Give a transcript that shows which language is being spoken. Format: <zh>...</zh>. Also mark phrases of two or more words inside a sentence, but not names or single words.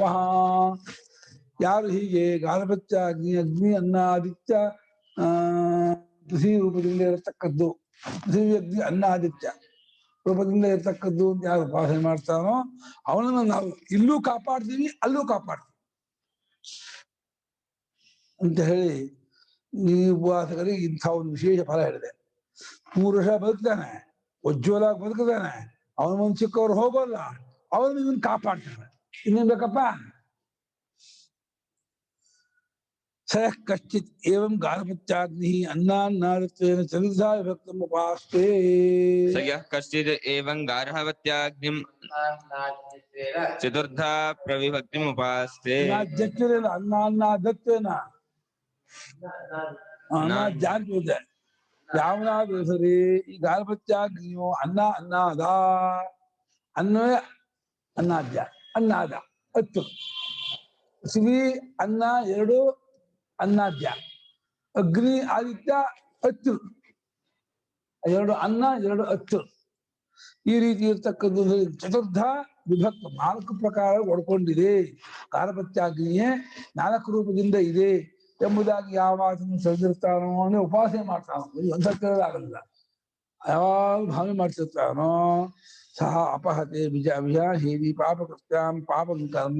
<kn>ಯಾರು ಹೀಗೆ ಗಾರ್ಭತ್ಯ ಅಗ್ನಿ ಅನ್ನ ಆದಿತ್ಯ ಪೃಥ್ವಿ ರೂಪದಿಂದ ಇರತಕ್ಕದ್ದು, ಪೃಥ್ವಿ ಅಗ್ನಿ ಅನ್ನ ಆದಿತ್ಯ ರೂಪದಿಂದ ಇರತಕ್ಕದ್ದು ಅಂತ ಯಾರು ಉಪಾಸನೆ ಮಾಡ್ತಾನೋ ಅವನನ್ನು ನಾವು ಇಲ್ಲೂ ಕಾಪಾಡ್ತೀವಿ ಅಲ್ಲೂ ಕಾಪಾಡ್ತೀವಿ ಅಂತ ಹೇಳಿ ಈ ಉಪವಾಸಕರಿಗೆ ಇಂಥ ಒಂದು ವಿಶೇಷ ಫಲ ಹೇಳಿದೆ. 3 ವರ್ಷ ಬದುಕ್ತಾನೆ, ಉಜ್ವಲಾಗಿ ಬದುಕ್ತಾನೆ, ಅವನ ಮುಂದೆ ಚಿಕ್ಕವ್ರು ಹೋಗೋಲ್ಲ, ಅವನು ಇವನ್ ಕಾಪಾಡ್ತಾನೆ. ಇನ್ನೇನ್ ಬೇಕಪ್ಪ?</kn> <sa>ಸಹ ಕಶ್ಚಿತ್ ಏವಂ ಗಾರ್ಭತ್ಯಾಗ್ನಿ ಅನ್ನಾನ್ನಾದತ್ವೇನ ಚತುರ್ಧಾ ವಿಭಕ್ತಂ ಉಪಾಸ್ತೆ. ಸಯಃ ಕಶ್ಚಿದ್ ಏವಂ ಗಾರ್ಹವತ್ಯಾಗ್ನಿಂ ಚತುರ್ಧಾ ಪ್ರವಿಭಕ್ತಿಂ ಉಪಾಸ್ತೆ.</sa> <kn>ಅನ್ನಾನ್ನಾದತ್ವೇನ ಜಾಗ್ರತೆ ಯಾವನಾದ್ರೂ ಸರಿ ಈ ಗಾರ್ಭತ್ಯಾಗ್ನಿಯು ಅನ್ನಾದ ಅನ್ನವೇ ಅನ್ನಾದ್ಯ ಅನ್ನಾದ ಹತ್ತು ಪೃಥ್ವಿ ಅನ್ನ 2 ಅನ್ನಾದ್ಯ, ಅಗ್ನಿ ಆದಿತ್ಯ 10 2 ಅನ್ನ 2 10 ಈ ರೀತಿ ಇರ್ತಕ್ಕದ್ದು ಚತುರ್ಧ ವಿಭಕ್ತ 4 ಪ್ರಕಾರ ಒಡ್ಕೊಂಡಿದೆ. ಗಾರ್ಭತ್ಯಾಗ್ನಿಯೇ 4 ರೂಪದಿಂದ ಇದೆ ಎಂಬುದಾಗಿ ಯಾವಾಗಲೂ ಸರಿದಿರ್ತಾನೋ ಅಂದ್ರೆ ಉಪಾಸನೆ ಮಾಡ್ತಾನೋ, ಒಂದ್ಸಲ ಯಾವಾಗ ಭಾವನೆ ಮಾಡ್ತಿರ್ತಾನೋ</kn> <sa>ಸಹ ಅಪಹತೆ ವಿನಾಶಯತಿ ಪಾಪಕೃತ್ಯಾಂ ಪಾಪಂ ಕರ್ಮ.</sa>